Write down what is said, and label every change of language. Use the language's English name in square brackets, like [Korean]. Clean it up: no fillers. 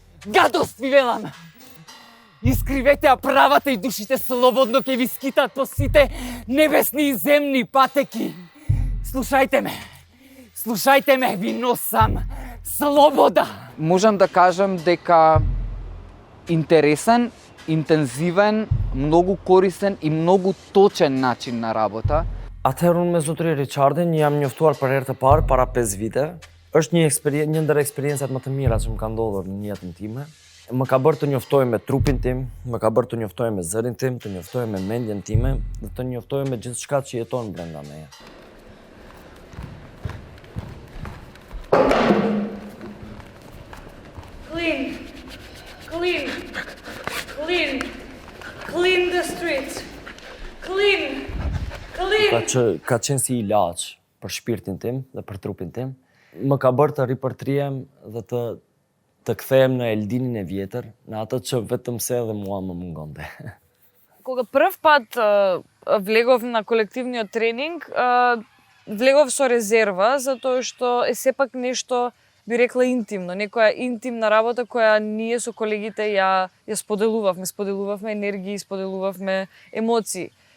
[Macedonian] Гадост ви велам! Искривете ја правата и душите слободно ќе ви скитат по сите небесни и земни патеки! Слушајте ме, ви носам слобода! Можам да кажам дека интересен, интензивен, многу корисен и многу точен начин на работа. [Albanian] Atëherë unë me zotëri Richardin jam njoftuar për herë të parë para 5 vite. Është një ndër eksperiencat më të mira që më ka ndodhur në jetën time. Më ka bërë të njoftoj me trupin tim, më ka bërë të njoftoj me zërin tim, të njoftoj me mendjen time dhe të njoftoj me gjithçka që jeton brenda meje. [English] Clean the streets. Clean. [Albanian] Ka qenë si ilaç për shpirtin tim dhe për trupin tim. Më ka bërë të ripërtrihem dhe të kthehem në Eldinin e vjetër, në atë që vetëm se edhe mua më mungonte. [Macedonian] Кога прв пат влегов на колективниот тренинг, влегов со резерва, затоа што е сепак нешто, би рекла, интимно, некоја интимна работа која ние со колегите ја споделувавме енергии, споделувавме емоции.